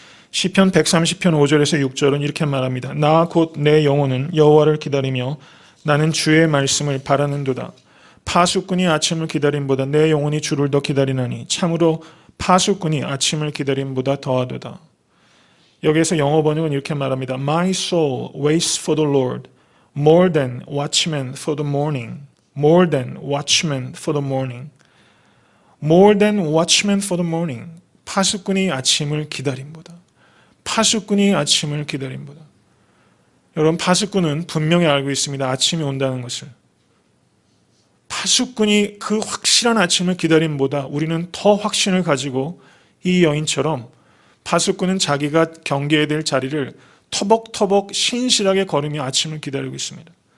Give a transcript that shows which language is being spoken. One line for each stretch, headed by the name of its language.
Korean: 시편 130편 5절에서 6절은 이렇게 말합니다. 나 곧 내 영혼은 여호와를 기다리며 나는 주의 말씀을 바라는도다. 파수꾼이 아침을 기다림보다 내 영혼이 주를 더 기다리나니 참으로 파수꾼이 아침을 기다림보다 더하도다. 여기에서 영어 번역은 이렇게 말합니다.
English: My soul waits for the Lord more than watchmen for the morning. More than watchmen for the morning. More than watchmen for the morning.
Korean: 파수꾼이 아침을 기다림보다. 파수꾼이 아침을 기다림보다. 여러분, 파수꾼은 분명히 알고 있습니다. 아침이 온다는 것을. 파수꾼이 그 확실한 아침을 기다림보다 우리는 더 확신을 가지고 이 여인처럼 파수꾼은 자기가 경계해야 될 자리를 터벅터벅 신실하게 걸으며 아침을 기다리고 있습니다.